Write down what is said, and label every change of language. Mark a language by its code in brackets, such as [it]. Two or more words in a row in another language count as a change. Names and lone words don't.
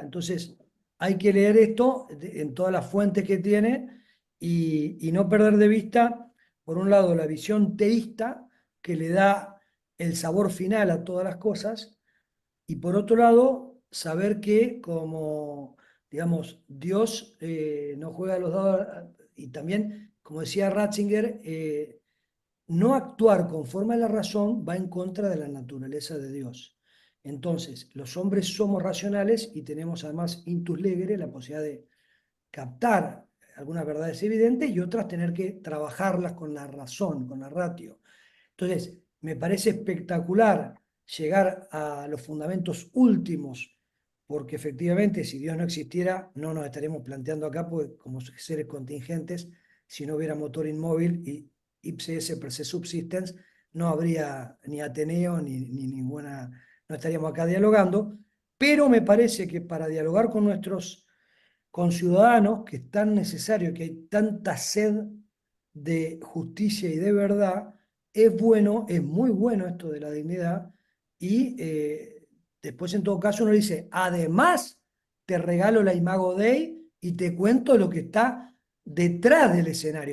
[es] Entonces, hay que leer esto en todas las fuentes que tiene y no perder de vista, por un lado, la visión teísta que le da el sabor final a todas las cosas, y por otro lado, saber que como, digamos, Dios no juega a los dados, y también, como decía Ratzinger, no actuar conforme a la razón va en contra de la naturaleza de Dios. Entonces, los hombres somos racionales y tenemos además [la] intus legere, [es] la posibilidad de captar algunas verdades evidentes y otras tener que trabajarlas con la razón, con la ratio. Entonces, me parece espectacular llegar a los fundamentos últimos, porque efectivamente si Dios no existiera, no nos estaríamos planteando acá pues, como seres contingentes, si no hubiera motor inmóvil y [la] ipse esse per se subsistens, [es] no habría ni Ateneo ni ninguna, no estaríamos acá dialogando, pero me parece que para dialogar con nuestros conciudadanos, que es tan necesario, que hay tanta sed de justicia y de verdad, es bueno, es muy bueno esto de la dignidad, y después en todo caso uno dice, además te regalo la [la] Imago Dei [es] y te cuento lo que está detrás del escenario.